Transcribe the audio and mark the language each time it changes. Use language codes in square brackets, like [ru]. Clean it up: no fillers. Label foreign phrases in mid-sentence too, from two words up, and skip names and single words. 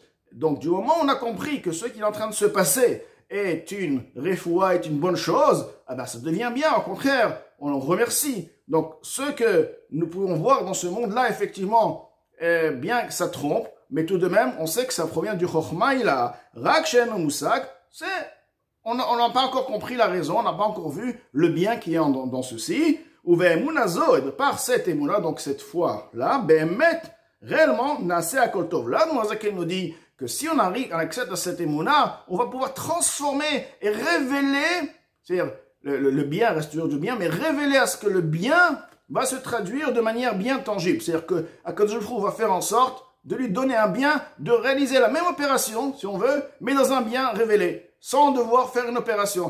[fr] Donc, du moment où on a compris que ce qui est en train de se passer est une refoua, est une bonne chose, ah ben, ça devient bien. Au contraire, on en remercie. Donc, ce que nous pouvons voir dans ce monde-là, effectivement, bien que ça trompe, mais tout de même, on sait que ça provient du [he] חכמה עילאה. רק שאינו מושג, [fr] on n'a pas encore compris la raison, on n'a pas encore vu le bien qui est dans ceci. [he] ובאמונה זו, [fr] et de par cette émouna, donc cette foi-là, be'emet, réellement, [he] נעשה הכל טוב. [fr] Là, Admor Hazaken nous dit que si on arrive à accès à cette émouna, on va pouvoir transformer et révéler, c'est-à-dire le bien reste toujours du bien, mais révéler à ce que le bien va se traduire de manière bien tangible. C'est-à-dire que Akadosh Baruch Hu va faire en sorte de lui donner un bien, de réaliser la même opération, si on veut, mais dans un bien révélé, sans devoir faire une opération.